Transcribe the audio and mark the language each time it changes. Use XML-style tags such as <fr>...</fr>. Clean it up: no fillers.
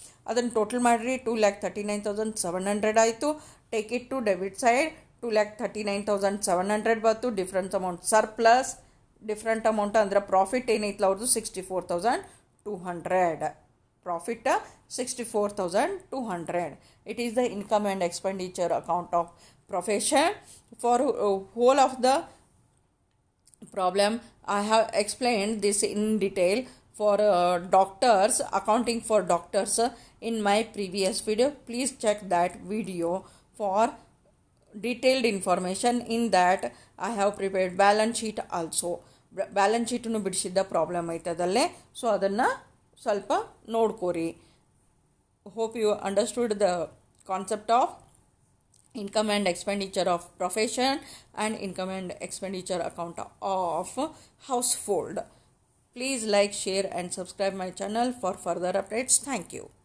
<kn>ಅದನ್ನು ಟೋಟಲ್ ಮಾಡಿರಿ 2,39,700 ಆಯಿತು.</kn> <en>take it to debit side</en> <kn>2,39,700 ಬಂತು. Difference amount surplus. Different amount ಅಂದ್ರೆ ಪ್ರಾಫಿಟ್ ಏನೈತಲ್ಲ ಅವ್ರದ್ದು 64,200.</kn> <en>Profit 64,200. It is the income and expenditure account of profession. For whole of the problem I have explained this in detail for doctors, accounting for doctors in my previous video. Please check that video for detailed information. In that I have prepared balance sheet also.</en> <kn>Balance ಶೀಟನ್ನು ಬಿಡಿಸಿದ್ದ problem ಐತದಲ್ಲೇ. So ಅದನ್ನು ಸ್ವಲ್ಪ ನೋಡ್ಕೋರಿ.</kn> <en>Hope you understood the concept of income and expenditure of profession and income and expenditure account of household. Please like, share and subscribe my channel for further updates. Thank you.</en>